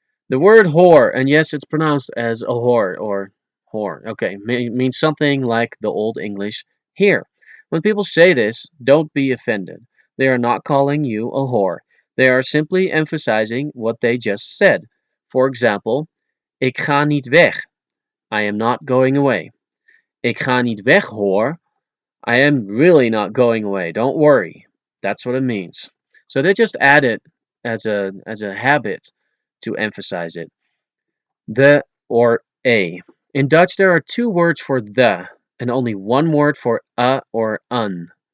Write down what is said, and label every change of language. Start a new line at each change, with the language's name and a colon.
English: The word whore, and yes, it's pronounced as a whore or whore. Okay, means something like the Old English here. When people say this, don't be offended. They are not calling you a whore. They are simply emphasizing what they just said. For example,
Dutch: ik ga niet weg.
English: I am not going away.
Dutch: Ik ga niet weg, hoor.
English: I am really not going away. Don't worry. That's what it means. So they just add it as a habit to emphasize it. The or a. In Dutch, there are two words for the and only one word for a or un.